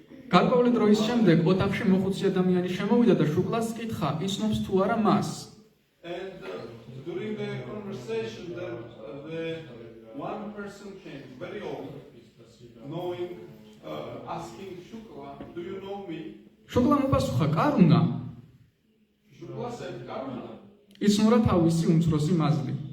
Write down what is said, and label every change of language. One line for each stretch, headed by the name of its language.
Georgian: გარკვეული დროის შემდეგ ოთახში მოხუცი ადამიანი შემოვიდა და შუკლას კითხა, იცნობს თუ არა მას.
English: And during the conversation, the one person came, very old, knowing, asking Shukla, "Do you know me?"
Georgian: შუკლამ უპასუხა, "კარუნა."
English: Shukla said, "Karuna."
Georgian: იცნურა თავისი უმცროსი მაზლი.